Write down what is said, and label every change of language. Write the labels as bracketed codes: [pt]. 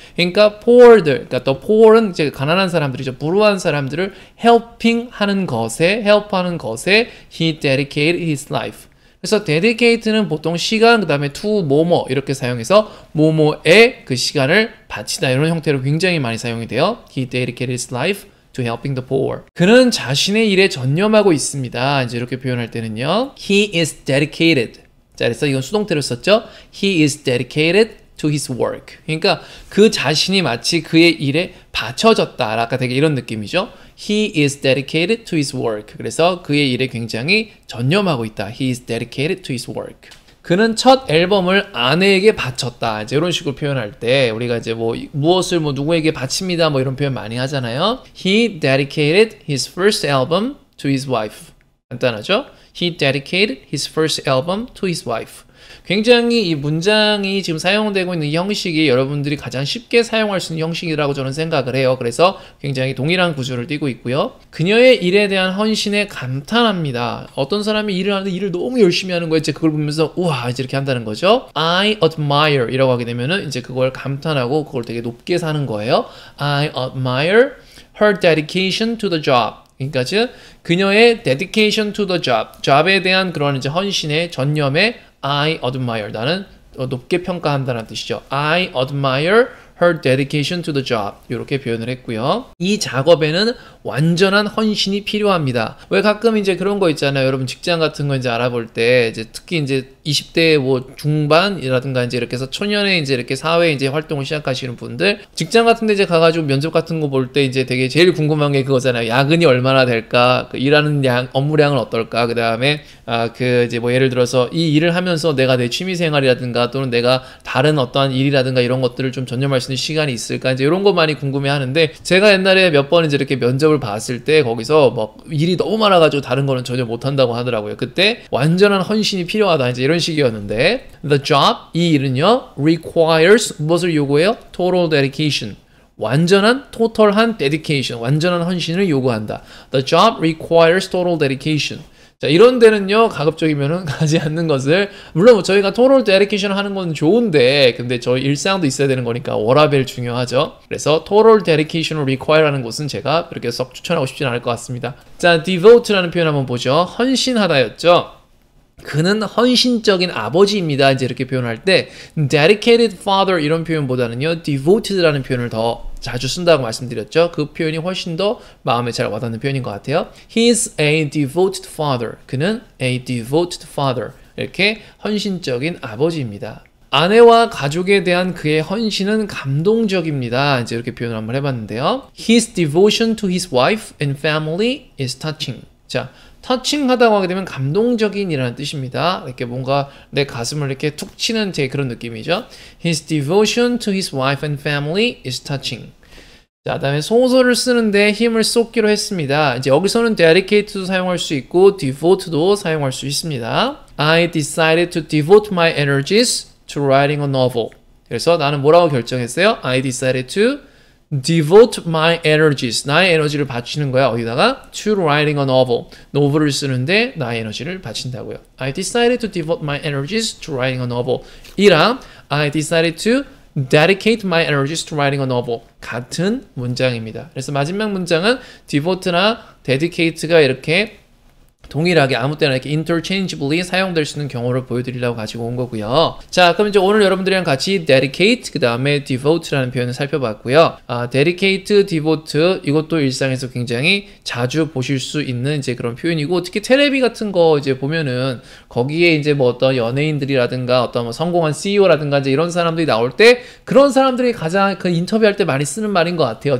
[ko] 그러니까 poor들, 그러니까 [en] the poor [ko] 은 이제 가난한 사람들이죠. 불우한 사람들을 helping 하는 것에, help하는 것에 [en] he dedicated his life. [ko] 그래서 dedicate는 보통 시간, 그 다음에 to 뭐뭐 이렇게 사용해서 뭐뭐에 그 시간을 바치다 이런 형태로 굉장히 많이 사용이 돼요. [en] He dedicated his life to helping the poor. [ko] 그는 자신의 일에 전념하고 있습니다. 이제 이렇게 표현할 때는요. [en] He is dedicated. [ko] 자, 그래서 이건 수동태로 썼죠. [en] He is dedicated to his work. [ko] 그러니까 그 자신이 마치 그의 일에 바쳐졌다. 아까 되게 이런 느낌이죠. [en] He is dedicated to his work. [ko] 그래서 그의 일에 굉장히 전념하고 있다. [en] He is dedicated to his work. [ko] 그는 첫 앨범을 아내에게 바쳤다. 이제 이런 식으로 표현할 때 우리가 이제 뭐 무엇을 뭐 누구에게 바칩니다. 뭐 이런 표현 많이 하잖아요. [en] He dedicated his first album to his wife. [ko] 간단하죠? [en] He dedicated his first album to his wife. [ko] 굉장히 이 문장이 지금 사용되고 있는 이 형식이 여러분들이 가장 쉽게 사용할 수 있는 형식이라고 저는 생각을 해요. 그래서 굉장히 동일한 구조를 띠고 있고요. 그녀의 일에 대한 헌신에 감탄합니다. 어떤 사람이 일을 하는데 일을 너무 열심히 하는 거예요. 이제 그걸 보면서 우와 이제 이렇게 한다는 거죠. [en] I admire [ko] 이라고 하게 되면은 이제 그걸 감탄하고 그걸 되게 높게 사는 거예요. [en] I admire her dedication to the job. [ko] 그러니까 즉 그녀의 [en] dedication to the job, [ko] job에 대한 그런 이제 헌신의 전념에 [en] I admire, [ko] 나는 높게 평가한다는 뜻이죠. [en] I admire her dedication to the job. [ko] 이렇게 표현을 했고요. 이 작업에는 완전한 헌신이 필요합니다. 왜 가끔 이제 그런 거 있잖아요. 여러분 직장 같은 거 이제 알아볼 때 이제 특히 이제 20대 뭐 중반이라든가 이제 이렇게 해서 초년에 이제 이렇게 사회 이제 활동을 시작하시는 분들 직장 같은 데 이제 가가지고 면접 같은 거 볼 때 이제 되게 제일 궁금한 게 그거잖아요. 야근이 얼마나 될까? 그 일하는 업무량은 어떨까? 그 다음에 그 이제 뭐 예를 들어서 이 일을 하면서 내가 내 취미 생활이라든가 또는 내가 다른 어떠한 일이라든가 이런 것들을 좀 전념할 수 있는 시간이 있을까? 이제 이런 거 많이 궁금해 하는데 제가 옛날에 몇 번 이제 이렇게 면접을 봤을 때 거기서 막 일이 너무 많아가지고 다른 거는 전혀 못한다고 하더라고요. 그때 완전한 헌신이 필요하다. 이제 이런 식이었는데 [en] the job, [ko] 이 일은요 requires 무엇을 요구해요? [en] total dedication. [ko] 완전한 total한 dedication, 완전한 헌신을 요구한다. [en] The job requires total dedication. [ko] 자, 이런 데는요, 가급적이면은 가지 않는 것을, 물론 뭐 저희가 [en] total dedication [ko] 하는 건 좋은데, 근데 저희 일상도 있어야 되는 거니까 워라밸 중요하죠. 그래서 total dedication을 require하는 곳은 제가 그렇게 썩 추천하고 싶진 않을 것 같습니다. 자, devote라는 표현 한번 보죠. 헌신하다였죠. 그는 헌신적인 아버지입니다. 이제 이렇게 표현할 때 [en] dedicated father [ko] 이런 표현보다는요 devoted라는 표현을 더 자주 쓴다고 말씀드렸죠. 그 표현이 훨씬 더 마음에 잘 와닿는 표현인 것 같아요. [en] He is a devoted father. [ko] 그는 [en] a devoted father. [ko] 이렇게 헌신적인 아버지입니다. 아내와 가족에 대한 그의 헌신은 감동적입니다. 이제 이렇게 표현을 한번 해봤는데요. [en] His devotion to his wife and family is touching. [ko] 자, 터칭하다고 하게 되면 감동적인이라는 뜻입니다. 이렇게 뭔가 내 가슴을 이렇게 툭 치는 제 그런 느낌이죠. [en] His devotion to his wife and family is touching. [ko] 자, 그다음에 소설을 쓰는데 힘을 쏟기로 했습니다. 이제 여기서는 dedicate도 사용할 수 있고 devote도 사용할 수 있습니다. [en] I decided to devote my energies to writing a novel. [ko] 그래서 나는 뭐라고 결정했어요? [en] I decided to devote my energies. [ko] 나의 에너지를 바치는 거야. 어디다가? [en] To writing a novel. [ko] 노블을 쓰는데 나의 에너지를 바친다고요. [en] I decided to devote my energies to writing a novel. [ko] 이랑 [en] I decided to dedicate my energies to writing a novel. [ko] 같은 문장입니다. 그래서 마지막 문장은 devote나 dedicate가 이렇게 동일하게 아무 때나 이렇게 interchangeably 사용될 수 있는 경우를 보여드리려고 가지고 온 거고요. 자, 그럼 이제 오늘 여러분들이랑 같이 dedicate, 그 다음에 devote라는 표현을 살펴봤고요. dedicate, devote 이것도 일상에서 굉장히 자주 보실 수 있는 이제 그런 표현이고, 특히 텔레비 같은 거 이제 보면은 거기에 이제 뭐 어떤 연예인들이라든가 어떤 뭐 성공한 CEO라든가 이제 이런 사람들이 나올 때 그런 사람들이 가장 그 인터뷰할 때 많이 쓰는 말인 것 같아요.